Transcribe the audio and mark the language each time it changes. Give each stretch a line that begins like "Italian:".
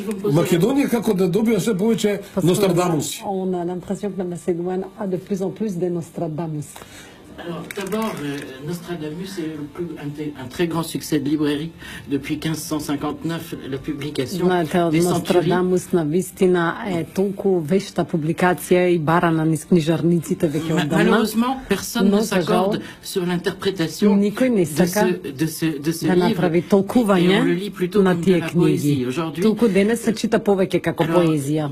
Macedonian: Македонија како да добива се повеќе Нострадамуси?
French: On a l'impression que la Macédoine a de plus en plus des Nostradamus. Alors, d'abord, Nostradamus est un très grand succès de librairie. Depuis 1559, la publication des
Macedonian: Nostradamus навистина е толку вешта публикација и барана низ книжарниците веќе оддавна.
French: Malheureusement, personne ne s'accorde sur l'interprétation de ce
Macedonian: да направи толкување на тие книги. Толку денес се чита повеќе како поезија.